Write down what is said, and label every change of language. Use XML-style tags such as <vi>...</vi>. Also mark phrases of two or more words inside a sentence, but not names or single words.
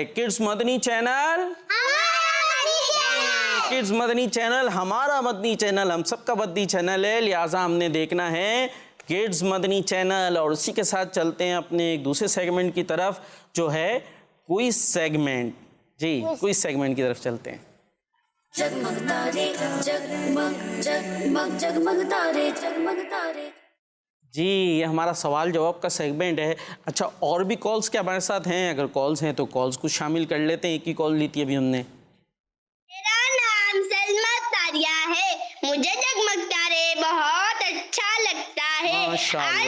<ur>کڈس مدنی چینل، کڈس مدنی چینل ہمارا مدنی چینل، ہم سب کا مدنی چینل ہے، لہٰذا ہم نے دیکھنا ہے کڈس مدنی چینل. اور اسی کے ساتھ چلتے ہیں اپنے ایک دوسرے سیگمنٹ کی طرف جو ہے کوئی سیگمنٹ. جی کوئی سیگمنٹ کی طرف چلتے ہیں. جگمگ تارے جگمگ جگمگ جگمگ تارے جگمگ تارے. جی یہ ہمارا سوال جواب کا سیگمنٹ ہے. اچھا اور بھی کالز کیا ہمارے ساتھ ہیں؟ اگر کالز ہیں تو کالز کو شامل کر لیتے ہیں. ایک ہی کال لی تھی ابھی ہم نے. میرا نام سلما تاریہ ہے. مجھے جگمگ تارے بہت اچھا لگتا ہے. ماشاءاللہ،</ur>